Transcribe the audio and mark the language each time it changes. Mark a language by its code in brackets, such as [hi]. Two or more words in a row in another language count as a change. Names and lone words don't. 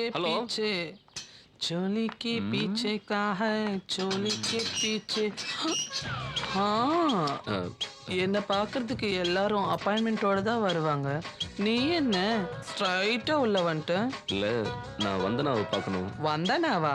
[en] हेलो? [hi] पीछे, चोली के पीछे का है, चोली के पीछे. [ta] என்னை பார்க்கறதுக்கு எல்லாரும் அப்பாயின்மெண்ட்டோட தான் வருவாங்க. நீ என்ன ஸ்ட்ரைட்டா உள்ள வந்துட்ட? இல்லை, நான் வந்தனாவை பார்க்கணும். வந்தனாவா?